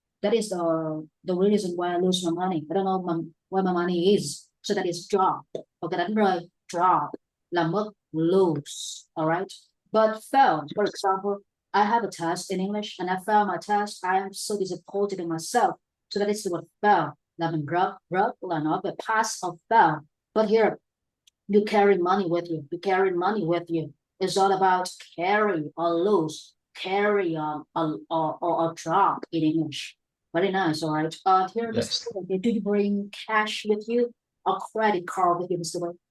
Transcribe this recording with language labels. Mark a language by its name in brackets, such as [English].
[English] That is the reason why I lose my money. I don't know where my money is. So that is drop. Okay, [Vietnamese] đánh rơi. [English] Drop [Vietnamese] là mất [English] lose. All right. But fail, for example, I have a test in English and I fail my test. I am so disappointed in myself. So that is the word fail. [Vietnamese] Là mình là nói về [English] pass or fail. But here, you carry money with you. You carry money with you. It's all about carry or lose, carry or drop in English. Very nice, all right. Here, Yes. Mr. Wei, do you bring cash with you or credit card with you, Mr. Wei?